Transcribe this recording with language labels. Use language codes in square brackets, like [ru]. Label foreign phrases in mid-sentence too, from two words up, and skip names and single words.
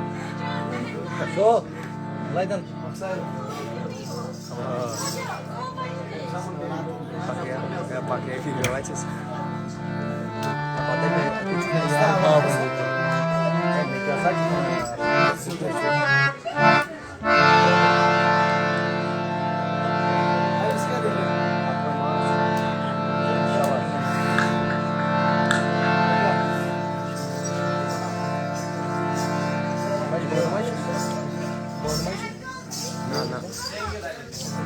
[id] So, Laidan. Pakai video aja sih. [pt] Aí os caras. [id] Nah, nah.